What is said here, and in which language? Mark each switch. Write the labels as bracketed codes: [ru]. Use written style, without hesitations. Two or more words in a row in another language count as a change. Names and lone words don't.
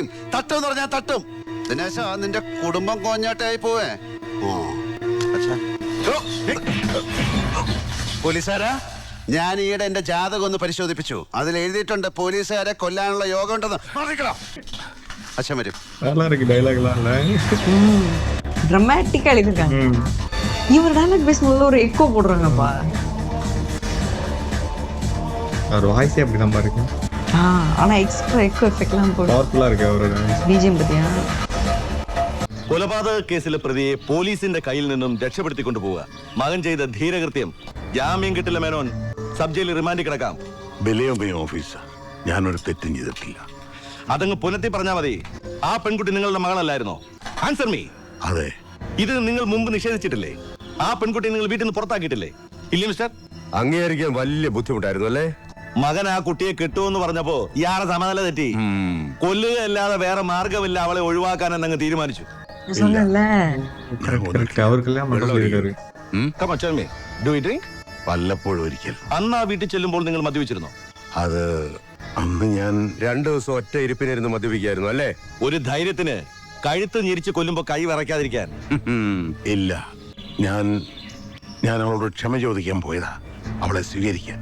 [ml] തട്ടും പറഞ്ഞാൽ തട്ടും. ദിനേശ, നിന്റെ കുടുംബം കോഞ്ഞാട്ടായി പോവേ. പോലീസുകാരാ, ഞാൻ ഈയിടെ എന്റെ ജാതകം ഒന്ന് പരിശോധിപ്പിച്ചു. അതിൽ എഴുതിയിട്ടുണ്ട് പോലീസുകാരെ കൊല്ലാനുള്ള യോഗം ഉണ്ടെന്ന്. അച്ഛൻ വരും. [ta] நல்லா இருக்கு டைலாக்லாம் இல்ல ட்ரமாட்டிக்கா எழுதிருக்காங்க. இவர் டைலாக் பேசும்போது ஒரு எக்கோ போடுறாங்கப்பா. அவர் வாய்ஸே அப்படி தான் இருக்கு. ஆனா [en] extra echo effect [ta] போடு. பவர்ஃபுல்லா இருக்கு அவரோட BGM பத்தியா? [ml] കൊലപാതക കേസിലെ പ്രതിയെ പോലീസിന്റെ കയ്യിൽ നിന്നും രക്ഷപ്പെടുത്തി കൊണ്ടുപോവുക. മകൻ ചെയ്ത ധീരകൃത്യം. ജാമ്യം കിട്ടില്ല മേനോൻ, സബ് ജയിലിൽ റിമാൻഡിൽ കിടക്കാം. ബലിയും ഓഫീസർ, ഞാനൊരു തെറ്റും ചെയ്തിട്ടില്ല. അതങ്ങ് പുനത്തി പറഞ്ഞാൽ മതി. ആ പെൺകുട്ടി നിങ്ങളുടെ മകളല്ലായിരുന്നോ? [en] answer me. [ml] അതെ. ഇത് നിങ്ങൾ മുമ്പ് നിഷേധിച്ചിട്ടില്ലേ? ആ പെൺകുട്ടി നിങ്ങൾ വീട്ടിൽ നിന്ന് പുറത്താക്കിയിട്ടില്ലേ? ഇല്ലേ മിസ്റ്റർ? അംഗീകരിക്കാൻ വലിയ ബുദ്ധിമുട്ടായിരുന്നു അല്ലേ? മകൻ ആ കുട്ടിയെ കിട്ടുമെന്ന് പറഞ്ഞപ്പോ ഇയാളെ സമനില തെറ്റി. കൊല്ലുകയല്ലാതെ വേറെ മാർഗമില്ല, അവളെ ഒഴിവാക്കാൻ എന്നങ്ങ് തീരുമാനിച്ചു. അവർക്കെല്ലാം [en] Come on, tell me. Do you drink? [ml] വല്ലപ്പോഴും ഒരിക്കൽ. അന്ന് ആ വീട്ടിൽ ചെല്ലുമ്പോൾ നിങ്ങൾ മദ്യപിച്ചിരുന്നോ? അത് അന്ന് ഞാൻ 2 ദിവസം ഒറ്റ ഇരിപ്പിനിരുന്ന് മദ്യപിക്കായിരുന്നു അല്ലേ? ഒരു ധൈര്യത്തിന് കഴുത്ത് ഞെരിച്ച് കൊല്ലുമ്പോ കൈ വിറയ്ക്കാതിരിക്കാൻ. ഇല്ല, ഞാൻ അവളോട് ക്ഷമ ചോദിക്കാൻ പോയതാ, അവളെ സ്വീകരിക്കാൻ.